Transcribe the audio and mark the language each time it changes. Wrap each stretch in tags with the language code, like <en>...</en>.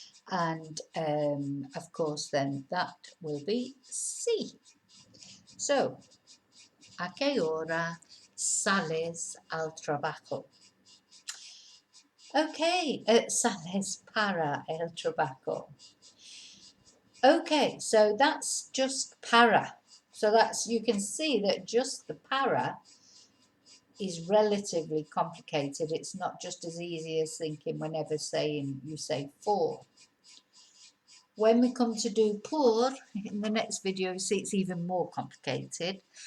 <en>And of course then that will be C.</en> <es>So, ¿a qué hora sales al trabajo? Okay, sales para el trabajo.</es> <en>Okay, so that's just para. So that's, you can see that just the para is relatively complicated. It's not just as easy as thinking whenever saying you say for. When we come to do por in the next video, you see it's even more complicated.</en>